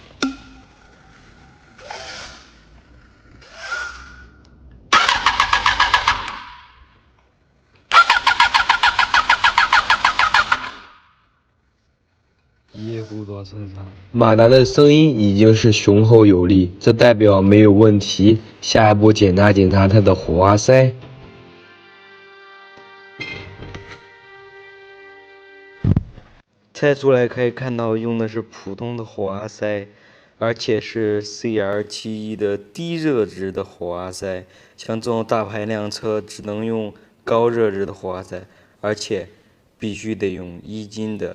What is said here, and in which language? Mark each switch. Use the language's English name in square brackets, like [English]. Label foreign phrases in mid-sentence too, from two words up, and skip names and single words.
[Chinese] 工作正常。馬達的聲音已經是雄厚有力，這代表沒有問題。下一步檢查檢查它的火花塞。拆出来可以看到用的是普通的火花塞，而且是 CR71的低热值的火花塞。像这種大排量车只能用高热值的火花塞，而且必須得用1斤的。